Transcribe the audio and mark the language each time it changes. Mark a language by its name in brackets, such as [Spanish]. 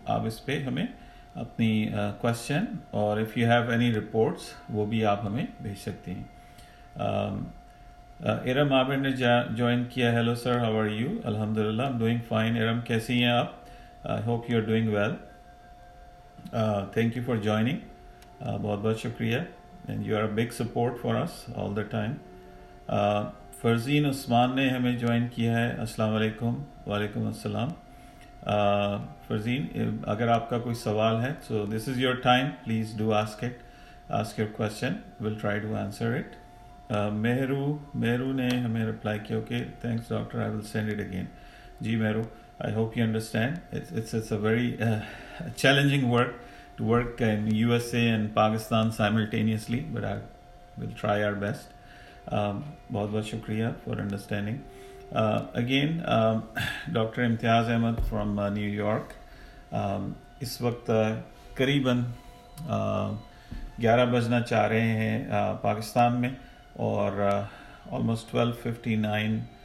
[Urdu] آپ اس پہ ہمیں اپنی کوشچن اور [English] if you have any reports [Urdu] وہ بھی آپ ہمیں بھیج سکتے ہیں. ارم عامر نے جوائن کیا. [English] Hello sir, how are you? الحمدللہ, I'm doing fine. [Urdu] ارم, کیسی ہیں آپ؟ [English] I hope you are doing well. Thank you for joining. [Urdu] بہت بہت شکریہ, [English] and you are a big support for us all the time. [Urdu] Farzeen عثمان نے ہمیں جوائن کیا ہے. السلام علیکم. وعلیکم السلام. فرزین, اگر آپ کا کوئی سوال ہے [English] so this is your time, please do ask it, ask your question, we'll try to answer it. [Urdu] Mehru نے ہمیں رپلائی کیا. [English] Okay, thanks doctor, I will send it again. جی Mehru, I hope you understand it's a very challenging work to work in USA and Pakistan simultaneously, but I will try our best. [Urdu] بہت بہت شکریہ [English] for understanding. Again, doctor Imtiaz Ahmed from New York. [Urdu] اس وقت قریباً 11 بجنا چاہ رہے ہیں پاکستان میں, اور [English] almost 12:59